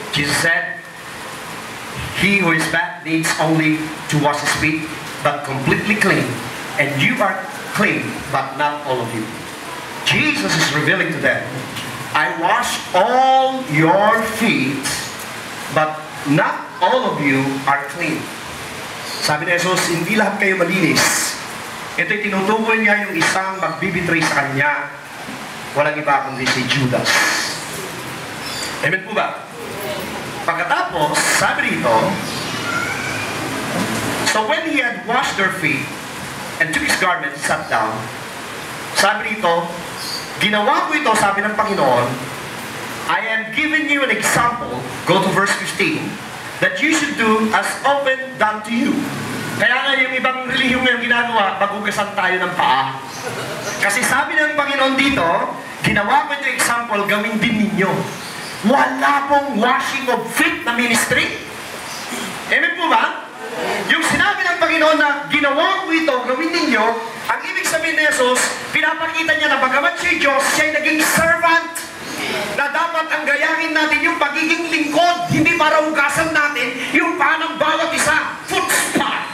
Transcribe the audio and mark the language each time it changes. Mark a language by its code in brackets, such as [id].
[en] Jesus said, he who is fat needs only to wash his feet, but completely clean. And you are clean, but not all of you. Jesus is revealing to them, I wash all your feet, but not all of you are clean. [tl] Sabi ni Jesus, hindi lahat kayo malinis. Ito'y tinutukoy niya yung isang magbibitray sa kanya. Walang iba kundi si Judas. Amen po ba? Pagkatapos, sabi rito, [en] so when he had washed their feet and took his garment and sat down, [tl] sabi rito, ginawa ko ito, sabi ng Panginoon, [en] I am giving you an example. Go to verse 15. that you should do as often done to you. [tl] Kaya nga yung ibang relihiyon ngayon ginagawa, magugasan tayo ng paa. Kasi sabi ng Panginoon dito, ginawa ko yung example, gawin din ninyo. Wala pong [en] washing of feet [tl] na ministry. Amen po ba? Yung sinabi ng Panginoon na ginawa ko ito, gawin ninyo, ang ibig sabihin ni Jesus, pinapakita niya na bagamat siya Diyos, siya ay naging servant, na dapat ang gayahin natin yung pagiging lingkod, hindi para hugasan natin yung paa ng bawat isa. [en] Foot spa.